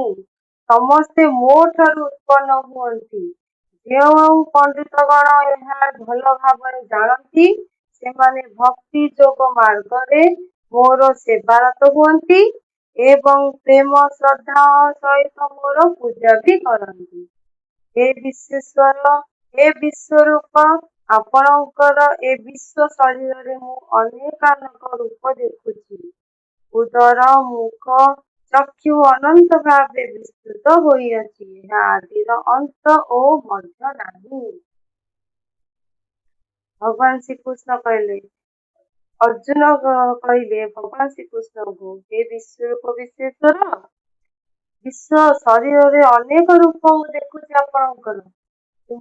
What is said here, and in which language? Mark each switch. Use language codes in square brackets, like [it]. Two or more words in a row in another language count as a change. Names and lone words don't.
[or] ସମସ୍ତେ ମୋ ଠାରୁ ଉତ୍ପନ୍ନ ହୁଅନ୍ତି। ଯେଉଁ ପଣ୍ଡିତଗଣ ଏହା ଭଲ ଭାବରେ ଜାଣନ୍ତି ସେମାନେ ଭକ୍ତି ଯୋଗ ମାର୍ଗରେ ମୋର ସେବାରତ ହୁଅନ୍ତି ଏବଂ ପ୍ରେମ ଶ୍ରଦ୍ଧା ସହିତ ମୋର ପୂଜା ବି କରନ୍ତି। [sa] हे विश्वेश्वर हे विश्वरूप [or] ଆପଣଙ୍କର ଏ ବିଶ୍ୱ ଶରୀରରେ ମୁଁ ଅନେକାନେକ ରୂପ ଦେଖୁଛି। ଉଦର ମୁଖ ଚକ୍ଷୁ ଅନନ୍ତ ଭାବେ ବିସ୍ତୃତ ହୋଇଅଛି। ଏହା ଆଦିର ଅନ୍ତ ଓ ମଧ୍ୟ ନାହିଁ। ଭଗବାନ ଶ୍ରୀକୃଷ୍ଣ କହିଲେ ଅର୍ଜୁନ କହିଲେ ଭଗବାନ ଶ୍ରୀକୃଷ୍ଣଙ୍କୁ ହେ ବିଶ୍ୱରୂପ ବିଶ୍ବେଶ୍ୱର ବିଶ୍ୱ ଶରୀରରେ ଅନେକ ରୂପ ମୁଁ ଦେଖୁଛି ଆପଣଙ୍କର।